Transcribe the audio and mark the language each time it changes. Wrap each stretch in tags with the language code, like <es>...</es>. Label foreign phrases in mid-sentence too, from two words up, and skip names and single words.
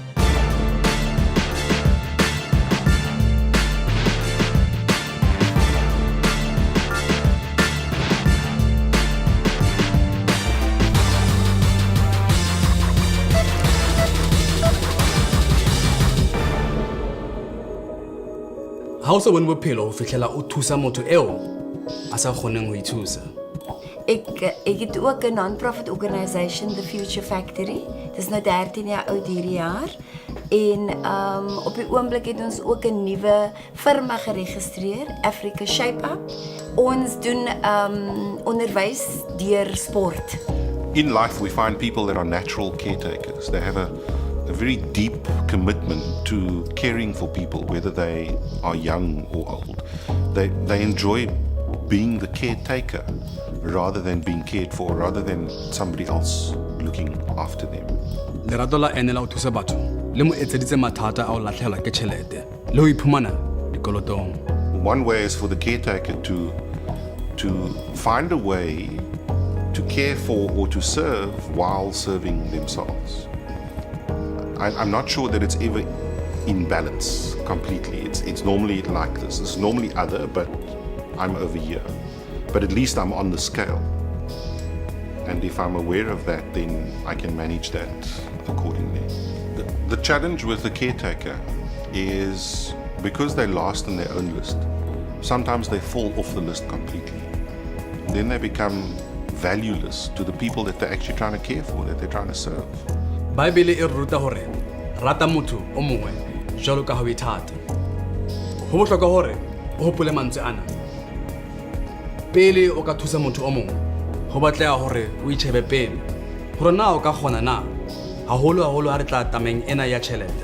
<st>Ha o se bone bophelo ho fihlela o thusa motho eo a sa kgoneng ho ithusa.</st> <af>Ek het ook 'n</af> <en>non-profit organisation,</en> <af>The Future Factory. Dis nou 13 jaar oud hierdie jaar. En op die oomblik het ons ook 'n nuwe firma geregistreer, Africa Shape Up. Ons doen onderwys deur sport.</af> <en>In life we find people that are natural caretakers. They have a very deep commitment to caring for people, whether they are young or old. They enjoy being the caretaker rather than being cared for, rather than somebody else looking after them.</en> <st>Lerato la ene la ho thusa batho le mo etseditse mathata a o lahlehelwa ke tjhelete le ho iphumana dikolotong.</st> <en>One way is for the caretaker to find a way to care for or to serve while serving themselves. I'm not sure that it's ever in balance completely. It's normally like this. It's normally other, but I'm over here. But at least I'm on the scale. And if I'm aware of that, then I can manage that accordingly. The challenge with the caretaker is because they're last on their own list, sometimes they fall off the list completely. Then they become valueless to the people that they're actually trying to care for, that they're trying to serve.</en> <st>Baebele e ruta hore rata motho o mongwe jwalo ka ha o ithata. Ho bohlokwa hore o hopole mantswe ana. Pele o ka thusa motho o mongwe, ho batleha hore o itjhebe pele hore na o ka kgona na haholo ha re tla tameng ena ya tjhelete.</st>